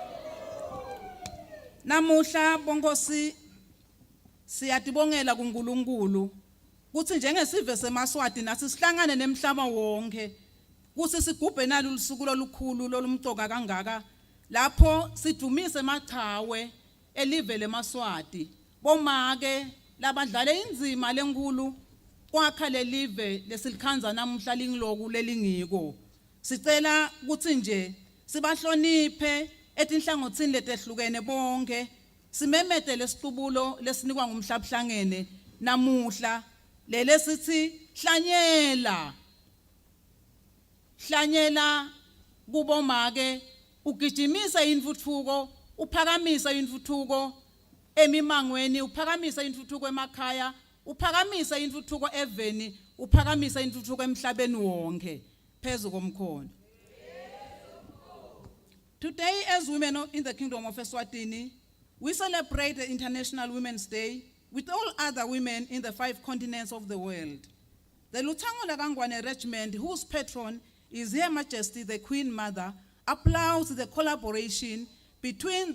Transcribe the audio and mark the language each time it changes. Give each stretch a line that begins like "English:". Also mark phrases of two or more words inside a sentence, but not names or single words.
Swati: Namuhla bonkosi siyatibongela kuNkulunkulu kuthi njengesive semaswati nasi sihlangane nemhlaba wonke kuthi sigubhe nalo lusuku lolukhulu lolumcoka kangaka lapho sidumise emachawe elive lemaswati bomake labadlale inzima lenkulu kwakha lelive lesilikhanza namuhla lingiloku lelingiko. Sicela ukuthi nje sibahloniphe etinhlangothini letehlukene bonke simemete lesiqubulo lesinikwa ngumhlabuhlangene namuhla lele sithi hlanyela kubomake ugijimisa intuthuko uphakamisa intuthuko emimangweni uphakamisa intuthuko emakhaya uphakamisa intuthuko eveni uphakamisa intuthuko emhlabeni wonke phezu komkhono.
English: Today, as women in the Kingdom of Eswatini, we celebrate the International Women's Day with all other women in the 5 continents of the world. The Lutango Lagangwane Regiment, whose patron is Her Majesty the Queen Mother, applauds the collaboration between